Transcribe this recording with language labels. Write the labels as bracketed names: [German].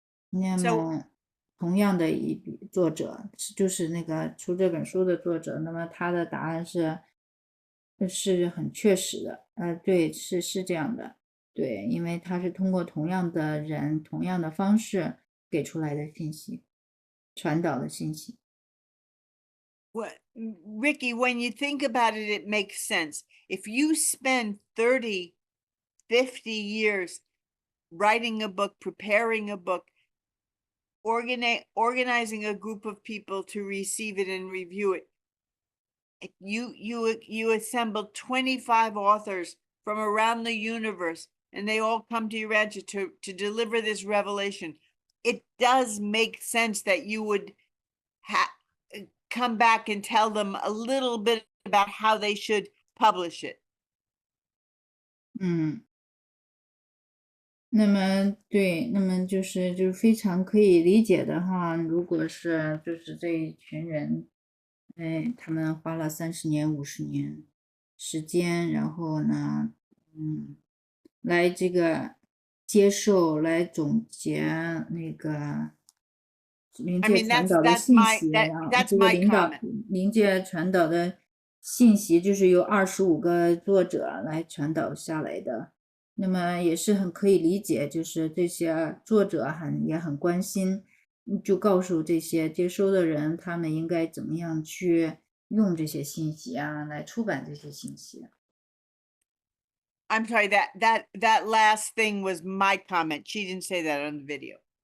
[Chinese] 那么同样的一笔作者，就是那个出这本书的作者，那么他的答案是很确实的，对，是这样的。对，因为他是通过同样的人、同样的方式给出来的信息，传导的信息。 [English] Ricky, when you think about it, it makes sense. If you spend 30, 50 years writing a book, preparing a book, organizing a group of people to receive it and review it, you assemble 25 authors from around the universe, and they all come to Urantia to deliver this revelation. It does make sense that you would come back and tell them a little bit about how they should publish it. [Chinese] 那么对，那么就是非常可以理解的哈。如果是就是这一群人，他们花了30年、50年时间，然后呢，来这个接受、来总结那个灵界传导的信息，然后这个灵界传导的信息就是由25个作者来传导下来的。那么也是很可以理解，就是这些作者也很关心，就告诉这些接收的人，他们应该怎么样去用这些信息啊，来出版这些信息。 [English] I'm sorry, that last thing was my comment. She didn't say that on the video.